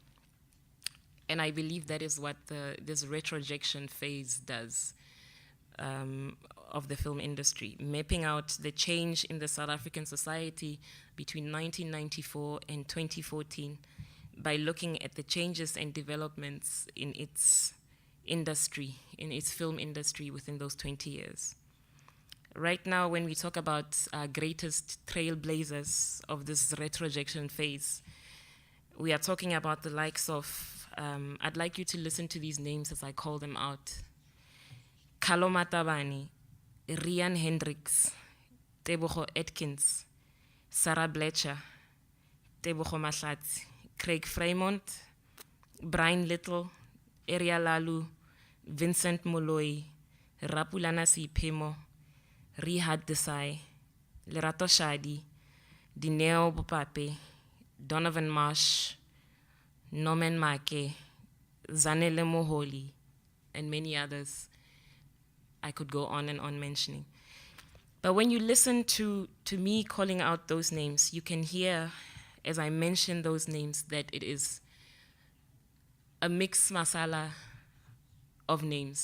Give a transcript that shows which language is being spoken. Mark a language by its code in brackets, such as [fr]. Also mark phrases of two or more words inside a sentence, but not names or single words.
[en] And I believe that is what this retrojection phase does of the film industry, mapping out the change in the South African society between 1994 and 2014 by looking at the changes and developments in its industry, in its film industry within those 20 years. Right now, when we talk about our greatest trailblazers of this retrojection phase, we are talking about the likes of, I'd like you to listen to these names as I call them out. Kalo Matabane, Rian Hendricks, Tebogo Atkins, Sarah Blecher, Tebogo Mahlatsi, Craig Fremont, Brian Little, Ariel Lalu, Vincent Moloi, Rapulana Sipemo, Rihad Desai, Lerato Shadi, Dineo Bopape, Donovan Marsh, Norman Make, Zanele Moholi, and many others I could go on and on mentioning. But when you listen to me calling out those names, you can hear, as I mention those names, that it is a mixed masala of names.